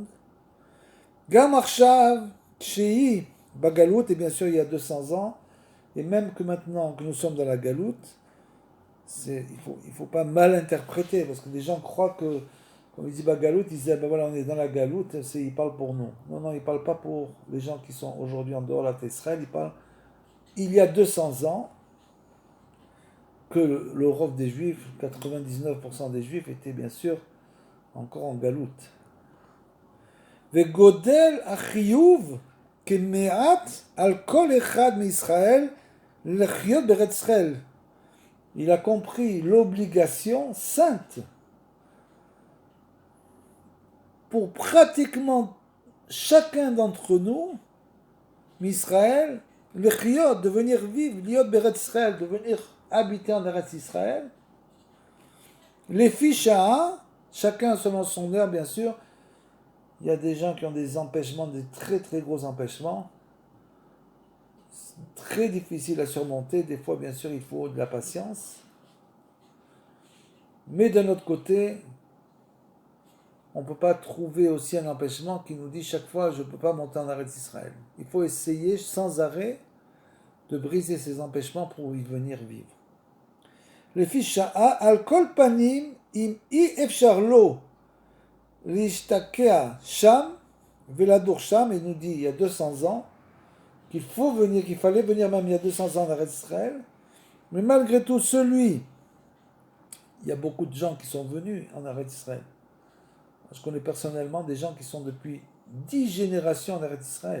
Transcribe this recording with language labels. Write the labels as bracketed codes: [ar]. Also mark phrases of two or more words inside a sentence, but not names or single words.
[he] גם עכשיו, שאי, [fr] Bagalout, et bien sûr il y a 200 ans, et même que maintenant que nous sommes dans la Galoute, il faut pas mal interpréter, parce que les gens croient que, quand ils disent Bagalout, ils disent, ben voilà, on est dans la Galoute, ils parlent pour nous. Non, ils ne parlent pas pour les gens qui sont aujourd'hui en dehors de la terre d'Israël, ils parlent, il y a 200 ans, que l'Europe des Juifs, 99% des Juifs étaient bien sûr encore en Galoute. [he] וגודל החיוב כמעט על כל אחד מישראל לחיות בארץ ישראל. [fr] Il a compris l'obligation sainte pour pratiquement chacun d'entre nous, Israël, lechiot, de venir vivre, [he] לחיות בארץ ישראל, [fr] de venir habiter en Eretz Israël. Les ficha, chacun selon son heure, bien sûr. Il y a des gens qui ont des empêchements, des très très gros empêchements, très difficiles à surmonter. Des fois, bien sûr, il faut de la patience. Mais d'un autre côté, on ne peut pas trouver aussi un empêchement qui nous dit chaque fois je ne peux pas monter en Eretz Israël. Il faut essayer sans arrêt de briser ces empêchements pour y venir vivre. [he] לשעה על כל פנים אם אי אפשר לו להשתקע שם ולדור שם, [fr] il nous dit il y a 200 ans qu'il fallait venir même il y a 200 ans en Eretz Israël, mais malgré tout il y a beaucoup de gens qui sont venus en Eretz Israël. Je connais personnellement des gens qui sont depuis 10 générations en Eretz Israël.